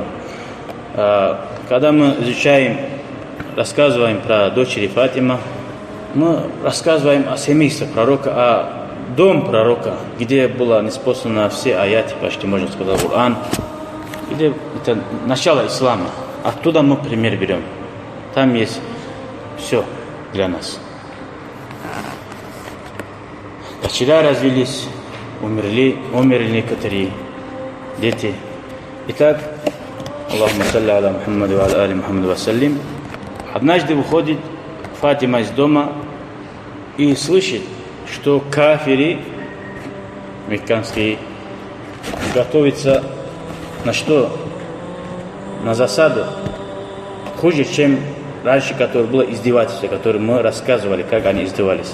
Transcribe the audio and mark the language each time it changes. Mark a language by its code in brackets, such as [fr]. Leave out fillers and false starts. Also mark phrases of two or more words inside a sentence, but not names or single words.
[ru] Когда мы изучаем, рассказываем про дочери Фатима, мы рассказываем о семействе пророка, о дом пророка, где было неспослано все аяты, почти можно сказать, Коран, где это начало ислама. Оттуда мы пример берем. Там есть все для нас. Дочеря развелись, умерли некоторые дети. Итак, [ar] اللهم صل على محمد وعلى آل محمد وسلم. [ru] Однажды выходит Фатима из дома и слышит, что кафири мекканские готовятся на что? На засаду. Хуже, чем раньше, которое было издевательство, которое мы рассказывали, как они издевались.